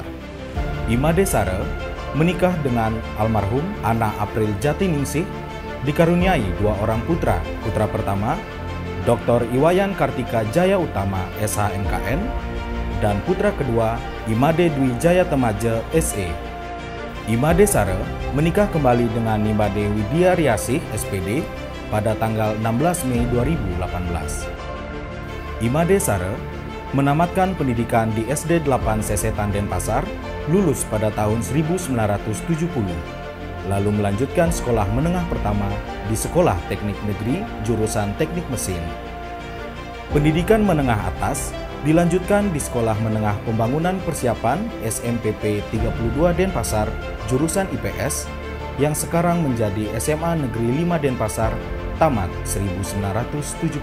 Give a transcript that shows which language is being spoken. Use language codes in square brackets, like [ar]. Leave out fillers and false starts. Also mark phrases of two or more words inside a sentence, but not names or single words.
[id] Imade Sare menikah dengan almarhum Ana April Jatiningsih, dikaruniai 2 orang putra. Putra pertama Dr. Iwayan Kartika Jaya Utama SHMKN dan putra kedua Imade Dwi Jaya Temaje SE. Imade Sare menikah kembali dengan Imade Widya Riasih SPD pada tanggal 16 Mei 2018. Imade Sare menamatkan pendidikan di SD 8 Sesetan Denpasar, lulus pada tahun 1970, lalu melanjutkan sekolah menengah pertama di Sekolah Teknik Negeri jurusan Teknik Mesin. Pendidikan menengah atas dilanjutkan di Sekolah Menengah Pembangunan Persiapan SMPP 32 Denpasar jurusan IPS yang sekarang menjadi SMA Negeri 5 Denpasar tamat 1976.